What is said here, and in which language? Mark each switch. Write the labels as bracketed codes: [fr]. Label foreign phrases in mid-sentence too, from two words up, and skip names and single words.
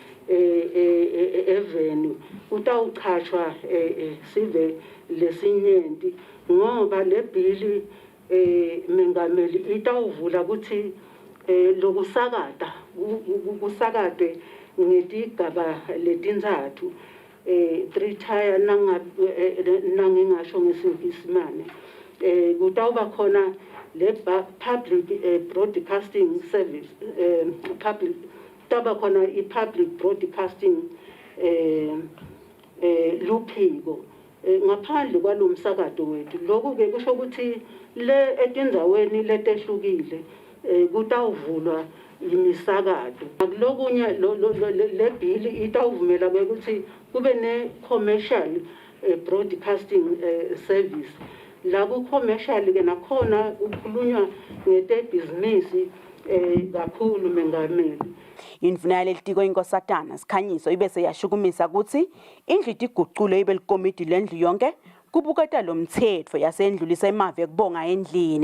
[ss] eveni utawuchachwa sive lesinyenti ngoba le bill mengameli itawuvula ukuthi lokusakata kusakade ngetigaba letintsatfu 3 tier nangingasho ngesimane kutawuba khona le [en] public broadcasting service public [ss] taba khona i- [en] public broadcasting [ss] luphiko ngaphandle kwalomsakato wethu. Lokho ke kusho ukuthi le etindzaweni letehlukile kutawuvulwa imisakato. Akulokunye le bill itawuvumela ukuthi kube ne [en] commercial broadcasting service. [ss] La ku commercial ke nakhona kukhulunywa ngete business kakhulu mengameli. Indvuna yaleli tiko inkosatana Sikhanyiso ibese yashukumisa ukuthi indlu iguqule ibe likomiti lendlu yonke kubuketa lo mthetho yasendlulisa imave ekubonga endlini.